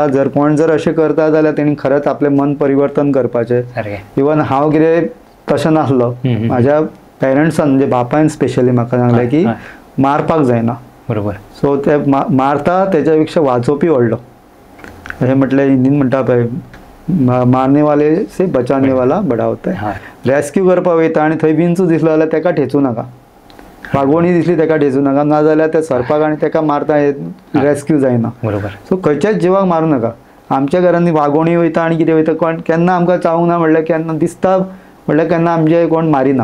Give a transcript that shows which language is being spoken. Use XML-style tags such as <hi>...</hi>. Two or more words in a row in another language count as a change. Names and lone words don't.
<kok>जर कोण जर अशें करता जाल्यार तेणी खरेंच आपलें मन परिवर्तन करपाचें. इवन हांव कितें तशें नासलो. म्हाज्या पेरंट्सान म्हणजे बापायन स्पेशली म्हाका सांगलें की मारपाक जायना. बरोबर. सो ते मारता तेच्या पेक्षा वाचोवपी व्हडलो. अशें म्हटलें हिंदीन म्हणटा पळय</kok> <hi>मारने वाले से बचाने वाला बडा होता है.</hi> <kok>रेस्क्यू करपाक वयता आनी थंय विंचू दिसलो जाल्यार ताका ठेचूं नाका. वागोणी दिसली ताका ठेचूं नाका. ना जाल्यार ते सरपाक आनी ताका मारता रेस्क्यू जायना. बरोबर. सो खंयच्याच जिवाक मारूं नाका. आमच्या घरांनी वागोणी वयता आनी कितें वयता कोण केन्ना आमकां चावूंक ना म्हणल्यार केन्ना दिसता म्हणल्यार केन्ना आमचे कोण मारिना.</kok>